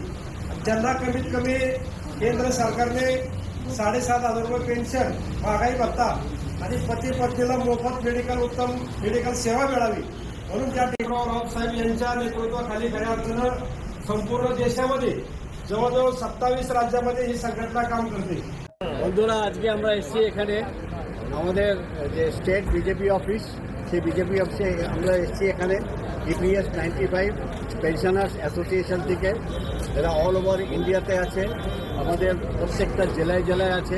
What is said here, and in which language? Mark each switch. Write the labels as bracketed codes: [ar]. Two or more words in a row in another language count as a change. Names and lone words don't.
[mr] ज्यांना कमीत कमी केंद्र सरकारने 7,500 रुपये पेन्शन, महागाई भत्ता आणि पती पत्नीला मोफत उत्तम मेडिकल सेवा मिळावी म्हणून त्या टिकराव रावसाहेब यांच्या नेतृत्वाखाली खऱ्या अर्थानं संपूर्ण देशामध्ये जवळजवळ 27 राज्यामध्ये ही संघटना काम करते. [bn] বন্ধুরা, আজকে আমরা এসেছি এখানে আমাদের যে [en] State BJP office, [bn] সেই বিজেপি অফিসে আমরা এসেছি এখানে EPS 95 পেনশনার্স অ্যাসোসিয়েশন থেকে, এরা [en] all over [bn] ইন্ডিয়াতে আছে, আমাদের প্রত্যেকটা জেলায় জেলায় আছে।